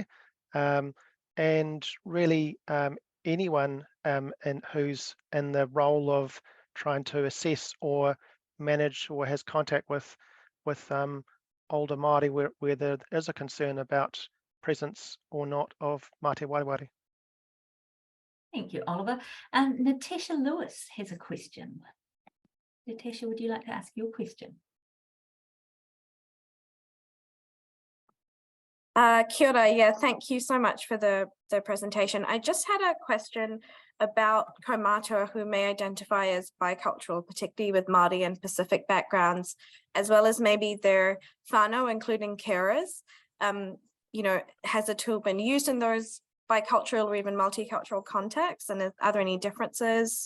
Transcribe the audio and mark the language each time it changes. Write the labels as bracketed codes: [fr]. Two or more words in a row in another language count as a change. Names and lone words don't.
[en] And really anyone who's in the role of trying to assess or manage or has contact with older Māori where there is a concern about presence or not of [mi] Māori wareware. [en] Thank you, Oliver. Natasha Lewis has a question. Natasha, would you like to ask your question? [mi] Kia ora, [en] yeah, thank you so much for the presentation. I just had a question about kaumātua who may identify as bicultural, particularly with Māori and Pacific backgrounds, as well as maybe their whānau, including carers. You know, has a tool been used in those bicultural or even multicultural contexts, and are there any differences?